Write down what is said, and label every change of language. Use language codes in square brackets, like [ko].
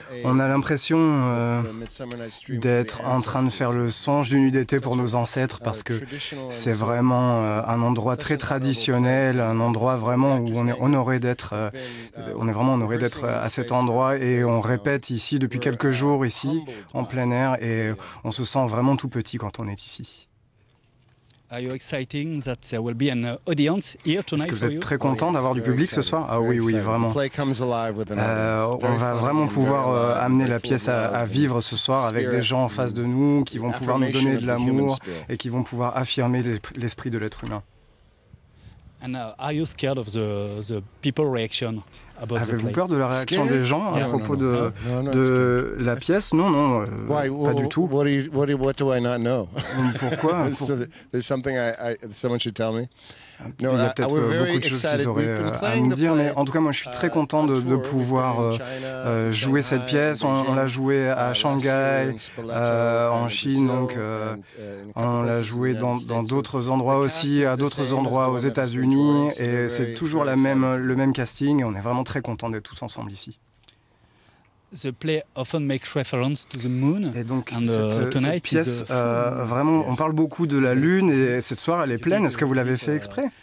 [fr] On a l'impression d'être en train de faire le songe d'une nuit d'été pour nos ancêtres parce que c'est vraiment un endroit très traditionnel, un endroit vraiment où on est honoré d'être. On est vraiment honoré d'être à cet endroit et on répète ici depuis quelques jours ici en plein air et on se sent vraiment tout petit quand on est ici. [en] Are you excited that there will be an audience here tonight? [fr] Est-ce que vous êtes très content d'avoir du public ce soir? Ah oui, oui, vraiment. On va vraiment pouvoir amener la pièce à vivre ce soir avec des gens en face de nous qui vont pouvoir nous donner de l'amour et qui vont pouvoir affirmer l'esprit de l'être humain. [en] And are you scared of the people reaction? [fr] Avez-vous peur de la réaction des gens à propos de la pièce? Non, non, pas du tout. [en] What do I not know? [fr] Pourquoi? [en] There's something someone should tell me. [fr] Il y a peut-être beaucoup de choses qu'ils auraient à me dire, mais en tout cas, moi, je suis très content de pouvoir jouer cette pièce. On l'a jouée à Shanghai, en Chine, donc on l'a jouée dans d'autres endroits aussi, à d'autres endroits aux États-Unis, et c'est toujours le même casting, et on est vraiment très content d'être tous ensemble ici. [en] The play often makes reference to the moon. [fr] Et donc cette pièce, vraiment, on parle beaucoup de la lune et cette soir elle est pleine. Est-ce que vous l'avez fait exprès?